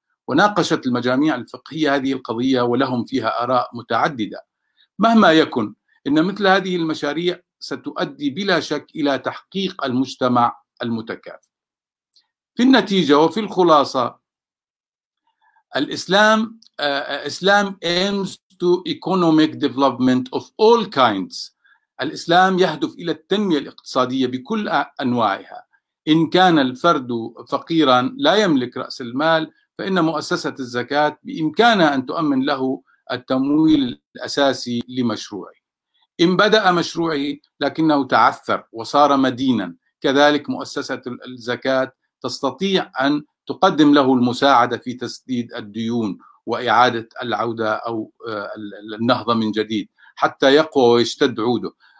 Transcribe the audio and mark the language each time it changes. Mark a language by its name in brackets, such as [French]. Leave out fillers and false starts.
[Arabic] وناقشت المجاميع الفقهية هذه القضية ولهم فيها آراء متعددة. مهما يكن إن مثل هذه المشاريع ستؤدي بلا شك إلى تحقيق المجتمع المتكافل. في النتيجة وفي الخلاصة، الإسلام [English] aims to economic development of all kinds. [Arabic] الإسلام يهدف إلى التنمية الاقتصادية بكل أنواعها. إن كان الفرد فقيرا لا يملك رأس المال، فإن مؤسسة الزكاة بإمكانها أن تؤمن له التمويل الأساسي لمشروعه. إن بدأ مشروعه لكنه تعثر وصار مدينا، كذلك مؤسسة الزكاة تستطيع أن تقدم له المساعدة في تسديد الديون وإعادة العودة أو النهضة من جديد حتى يقوى ويشتد عوده.